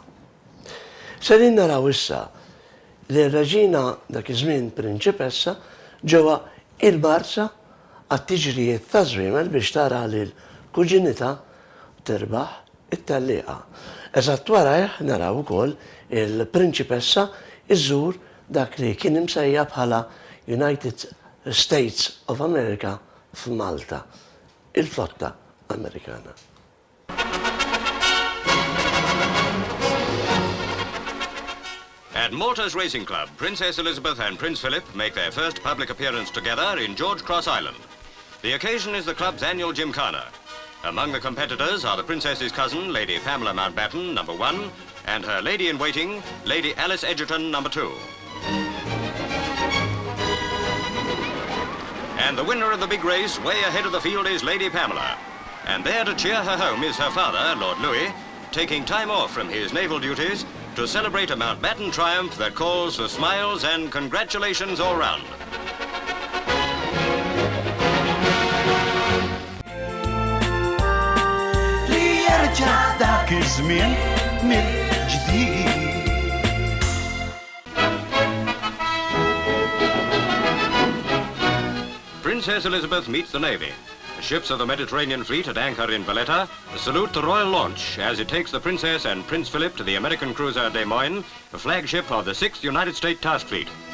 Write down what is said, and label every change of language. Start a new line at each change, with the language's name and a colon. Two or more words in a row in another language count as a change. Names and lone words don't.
Maltese: Serin naraw issa li r-Reġina dak iż-żmien prinċipessa ġewwa il-Marsa għat-tiġrijiet ta' żwiemel biex tara li l-kuġinità tirbaħ it-tellieqa. Eżatt warajh naraw ukoll il-prinċipessa iżżur dak li kien imsejja bħala United States of America f'Malta, il-flotta Amerikana.
English: At Malta's Racing Club, Princess Elizabeth and Prince Philip make their first public appearance together in George Cross Island. The occasion is the club's annual Gymkhana. Among the competitors are the Princess's cousin, Lady Pamela Mountbatten, number 1, and her lady-in-waiting, Lady Alice Edgerton, number 2. And the winner of the big race, way ahead of the field, is Lady Pamela. And there to cheer her home is her father, Lord Louis, taking time off from his naval duties to celebrate a Mountbatten triumph that calls for smiles and congratulations all round.
Maltese: Li jerġa' dak iż-żmien mill-ġdid.
English: Princess Elizabeth meets the Navy. The ships of the Mediterranean Fleet at anchor in Valletta salute the royal launch as it takes the Princess and Prince Philip to the American cruiser Des Moines, the flagship of the 6th United States Task Fleet.